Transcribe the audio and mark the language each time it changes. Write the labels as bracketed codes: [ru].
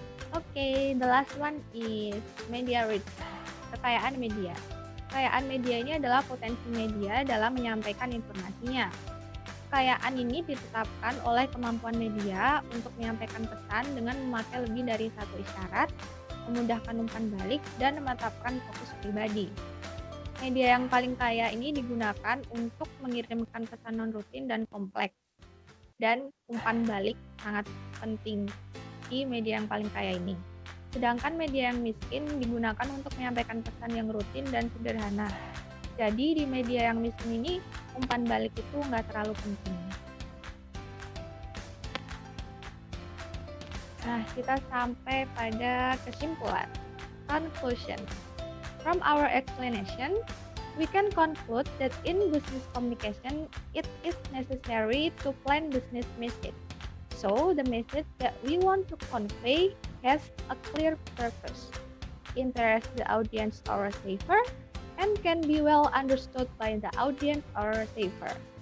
[en] Okay, the last one is media reach. [id] Kekayaan media. Kekayaan media ini adalah potensi media dalam menyampaikan informasinya. Kekayaan ini ditetapkan oleh kemampuan media untuk menyampaikan pesan dengan memakai lebih dari satu isyarat, memudahkan umpan balik, dan menetapkan fokus pribadi. Media yang paling kaya ini digunakan untuk mengirimkan pesan non-rutin dan kompleks. Dan umpan balik sangat penting di media yang paling kaya ini. Sedangkan media yang miskin digunakan untuk menyampaikan pesan yang rutin dan sederhana. Jadi di media yang miskin ini, umpan balik itu nggak terlalu penting. Nah, kita sampai pada kesimpulan. [en] Conclusion. From our explanation, we can conclude that in business communication, it is necessary to plan business message. So, the message that we want to convey has a clear purpose, interest the audience or receiver, and can be well understood by the audience or receiver.